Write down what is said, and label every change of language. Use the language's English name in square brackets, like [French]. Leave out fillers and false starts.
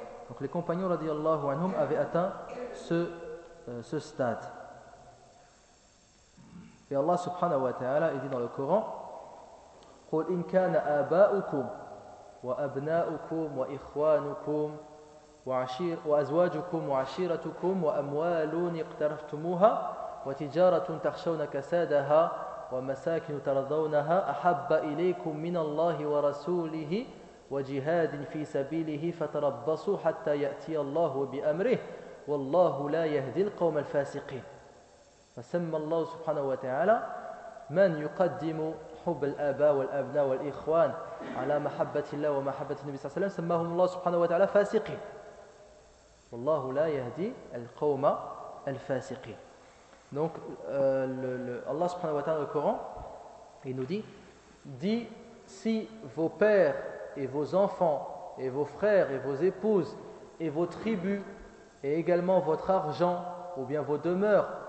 [French] Donc les compagnons radiallahu anhum avaient atteint ce stade. Et Allah subhanahu wa ta'ala il dit dans le Coran: [Arabic] قُلْ إِنْ كَانَ آبَاؤُكُمْ وَأَبْنَاؤُكُمْ وَإِخْوَانُكُمْ وأزواجكم وعشيرتكم وأموال اقترفتموها وتجارة تخشون كسادها ومساكن ترضونها أحب إليكم من الله ورسوله وجهاد في سبيله فتربصوا حتى يأتي الله بأمره والله لا يهدي القوم الفاسقين. فسمى الله سبحانه وتعالى من يقدم حب الآباء والأبناء والإخوان على محبة الله ومحبة النبي صلى الله عليه وسلم سماهم الله سبحانه وتعالى فاسقين والله لا يهدي القوم الفاسقين. [French] Donc Allah subhanahu wa ta'ala, le Coran, il nous dit si vos pères et vos enfants et vos frères et vos épouses et vos tribus et également votre argent ou bien vos demeures